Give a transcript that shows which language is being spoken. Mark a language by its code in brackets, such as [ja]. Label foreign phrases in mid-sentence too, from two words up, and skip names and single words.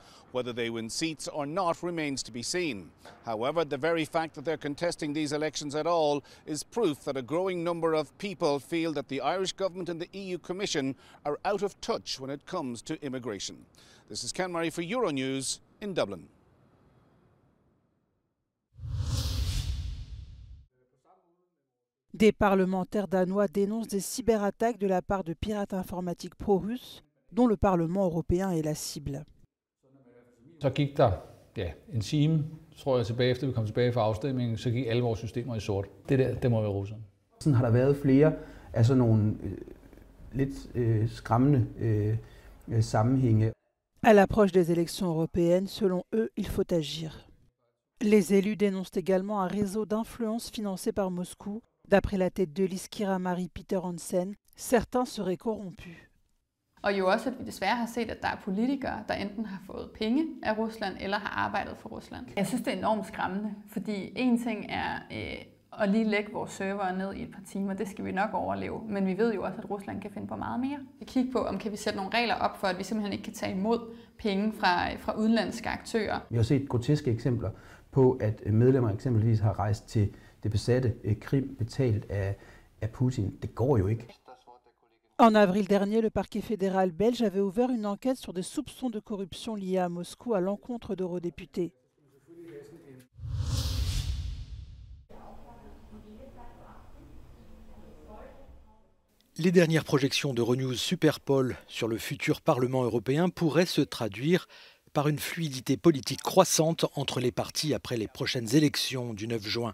[en] Whether they win seats or not remains to be seen. However, the very fact that they're contesting these elections at all is proof that a growing number of people feel that the Irish government and the EU Commission are out of touch when it comes to immigration. This is Ken Murray for Euronews in Dublin. [fr] Des parlementaires danois dénoncent des cyberattaques de la part de pirates informatiques pro-russes, dont le Parlement européen est la cible. [da] Så gik der en time, tror jeg, tilbage efter vi kom tilbage fra afstemningen, så gik alle vores systemer i sort. Det må være russerne. Sådan har der været flere af sådan nogle lidt skræmmende sammenhænge. [fr] À l'approche des élections européennes, selon eux, il faut agir. Les élus dénoncent également un réseau d'influence financé par Moscou. D'après la tête de liste Kira Marie Peter Hansen, certains seraient corrompus. [da] Og jo også, at vi desværre har set, at der er politikere, der enten har fået penge af Rusland, eller har arbejdet for Rusland. Jeg synes, det er enormt skræmmende, fordi en ting er at lige lægge vores server ned i et par timer, det skal vi nok overleve, men vi ved jo også, at Rusland kan finde på meget mere. Vi kigger på, om kan vi sætte nogle regler op for, at vi simpelthen ikke kan tage imod penge fra udenlandske aktører. Vi har set groteske eksempler på, at medlemmer eksempelvis har rejst til det besatte Krim betalt af Putin. Det går jo ikke. [fr] En avril dernier, le parquet fédéral belge avait ouvert une enquête sur des soupçons de corruption liés à Moscou à l'encontre d'eurodéputés. Les dernières projections de Renews Superpol sur le futur Parlement européen pourraient se traduire par une fluidité politique croissante entre les partis après les prochaines élections du 9 juin.